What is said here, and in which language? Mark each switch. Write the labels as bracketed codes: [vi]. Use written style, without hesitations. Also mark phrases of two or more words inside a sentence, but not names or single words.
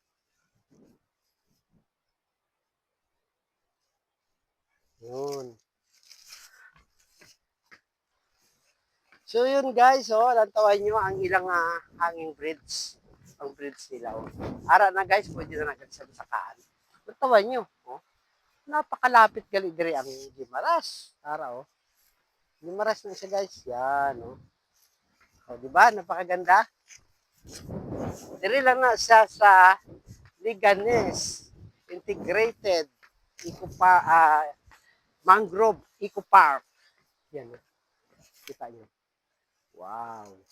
[tl] Yun. [hil] So yun guys, oh, lantawan nyo ang ilang [en] hanging bridge. [hil] Ang bridge nila. Oh. Ara na guys, pwede na agad sa sakaan. Lantawan nyo. Oh. Napakalapit gali diri ang Gimaras. Ara oh. Gimaras na siya guys. Yan oh. [tl] Oh, di ba? Napakaganda. [hil] Diri lang na siya sa Liganes Integrated Mangrove Eco Park. [tl] Yan. Oh. Kita nyo. Wow.